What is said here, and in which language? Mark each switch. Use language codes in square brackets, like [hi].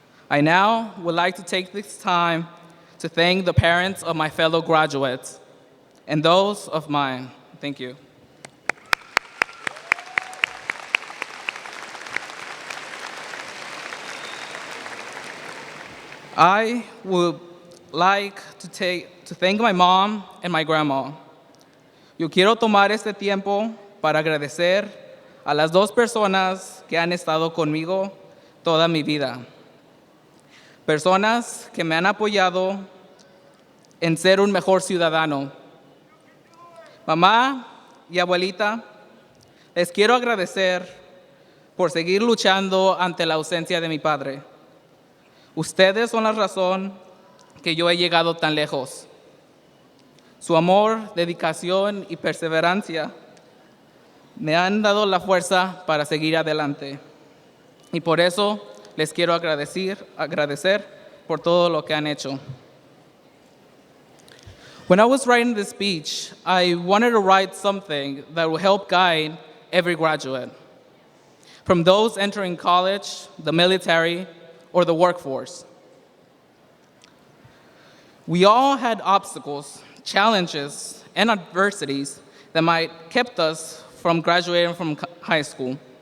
[en] I now would like to take this time to thank the parents of my fellow graduates and those of mine. Thank you. I would like to thank my mom and my grandma. [es] Yo quiero tomar este tiempo para agradecer a las 2 personas que han estado conmigo toda mi vida. Personas que me han apoyado en ser un mejor ciudadano. Mamá y abuelita, les quiero agradecer por seguir luchando ante la ausencia de mi padre. Ustedes son la razón que yo he llegado tan lejos. Su amor, dedicación y perseverancia me han dado la fuerza para seguir adelante. Y por eso les quiero agradecer por todo lo que han hecho. [en] When I was writing this speech, I wanted to write something that will help guide every graduate, from those entering college, the military, or the workforce. We all had obstacles, challenges, and adversities that might kept us from graduating from high school.